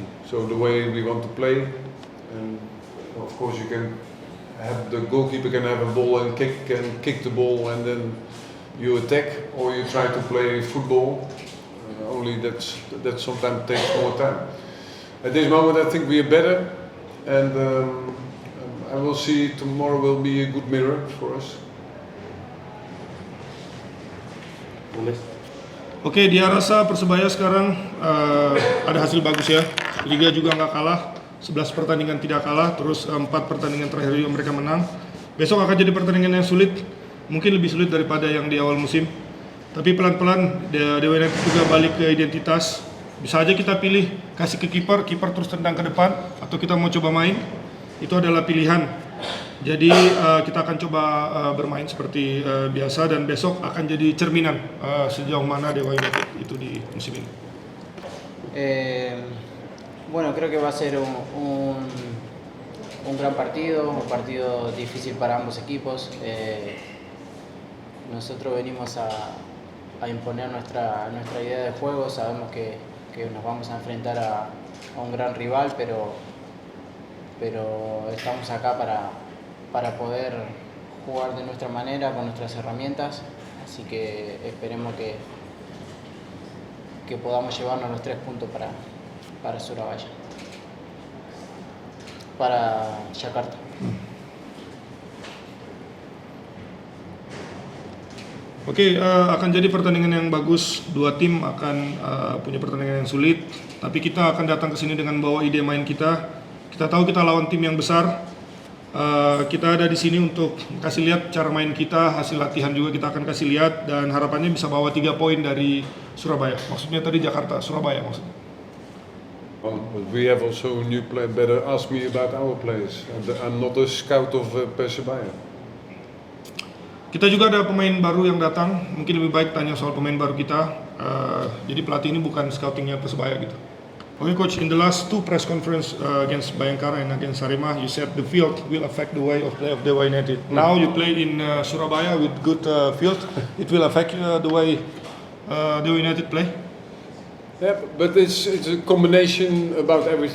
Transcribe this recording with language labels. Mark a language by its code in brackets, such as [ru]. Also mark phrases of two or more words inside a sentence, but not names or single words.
[en] So the way we want to play, and of course you can have the goalkeeper can have a ball and kick the ball, and then you attack, or you try to play football. Only that sometimes takes more time. At this moment I think we are better, and I will see tomorrow will be a good mirror for us. [id] Oke, dia rasa Persebaya sekarang ada hasil bagus ya. Liga juga nggak kalah, 11 pertandingan tidak kalah, terus 4 pertandingan terakhir juga mereka menang. Besok akan jadi pertandingan yang sulit, mungkin lebih sulit daripada yang di awal musim. Tapi pelan-pelan Dewa United juga balik ke identitas. Bisa aja kita pilih kasih ke kiper terus tendang ke depan, atau kita mau coba main. Itu adalah pilihan. Jadi kita akan coba bermain seperti biasa, dan besok akan jadi cerminan sejauh mana Dewa United itu di musim ini. [es] Bueno, creo que va a ser un gran partido, un partido difícil para ambos equipos. Nosotros venimos a imponer nuestra idea de juego. Sabemos que nos vamos a enfrentar a un gran rival, pero estamos acá para poder jugar de nuestra manera, con nuestras herramientas, así que esperemos que podamos llevarnos los 3 puntos para Surabaya, para Jakarta. [id] Oke, akan jadi pertandingan yang bagus. Dua tim akan punya pertandingan yang sulit, tapi kita akan datang ke sini dengan bawa ide main kita. Kita tahu kita lawan tim yang besar. Kita ada di sini untuk kasih lihat cara main kita, hasil latihan juga kita akan kasih lihat, dan harapannya bisa bawa 3 poin dari Surabaya. Maksudnya tadi Jakarta, Surabaya maksudnya. [en] Well, we have also a new player. Better ask me about our players. I'm not a scout of Persebaya. [id] Kita juga ada pemain baru yang datang. Mungkin lebih baik tanya soal pemain baru kita. Jadi pelatih ini bukan scoutingnya Persebaya gitu. [en] Okay, coach, in the last 2 press conference against Bayangkara and against Arema, you said the field will affect the way of play of Dewa United. Now you play in Surabaya with good field. It will affect the way Dewa United play? Yeah, but it's a combination about everything.